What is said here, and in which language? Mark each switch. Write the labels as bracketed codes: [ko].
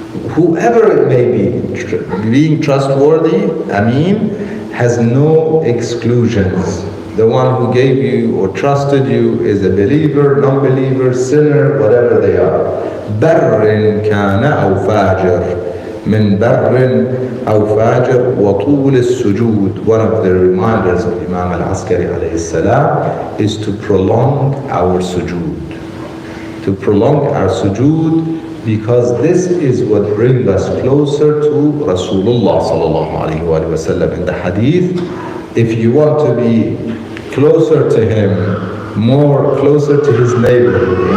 [en] Whoever it may be, being trustworthy, Ameen, has no exclusions. The one who gave you or trusted you is a believer, non-believer, sinner, whatever they are. [ar] بَرٍ كَانَ أَوْ فَاجِرٍ. مِنْ بَرٍ أَوْ فَاجِرٍ وَطُولِ السُّجُودِ. [en] One of the reminders of Imam Askari alayhi salam is to prolong our sujood. To prolong our sujood, because this is what brings us closer to Rasulullah sallallahu alayhi wa sallam. In the hadith, if you want to be closer to him, more closer to his neighborhood.